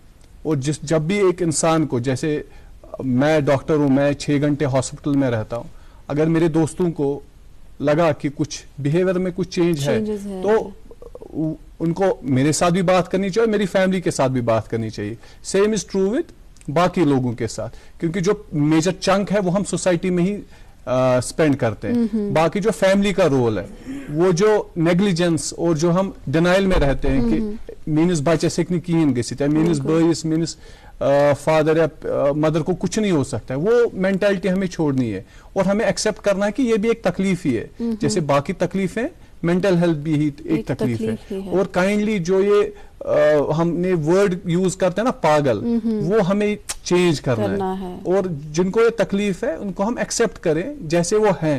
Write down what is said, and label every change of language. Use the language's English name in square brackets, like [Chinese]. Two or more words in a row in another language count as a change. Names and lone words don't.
[Urdu] اور جب بھی ایک انسان کو, جیسے میں ڈاکٹر ہوں, میں 6 گھنٹے ہاسپٹل میں رہتا ہوں, اگر میرے دوستوں کو لگا کہ کچھ بیہیویئر میں کچھ چینج ہے تو ان کو میرے ساتھ بھی بات کرنی چاہیے, میری فیملی کے ساتھ بھی بات کرنی چاہیے. [English] same is true with [Urdu] باقی لوگوں کے ساتھ, کیونکہ جو [English] major chunk [Urdu] ہے وہ ہم سوسائٹی میں ہی اسپینڈ کرتے ہیں. باقی جو فیملی کا رول ہے, وہ جو نیگلیجنس اور جو ہم ڈینائل میں رہتے ہیں کہ [Kashmiri] میانس بچس ہیکہ کہین گژھت, [Urdu] یا [Kashmiri] میانس بھائیس میانس [Urdu] فادر یا مدر کو کچھ نہیں ہو سکتا ہے, وہ مینٹالٹی ہمیں چھوڑنی ہے اور ہمیں ایکسیپٹ کرنا ہے کہ یہ بھی ایک تکلیف ہی ہے, جیسے باقی تکلیفیں [English] mental health [Urdu] بھی ہی ایک تکلیف ہے. اور کائنڈلی جو یہ ہم نے [English] word use [Urdu] کرتے ہیں نا پاگل, وہ ہمیں چینج کرنا ہے, اور جن کو یہ تکلیف ہے ان کو ہم ایکسیپٹ کریں جیسے وہ ہیں.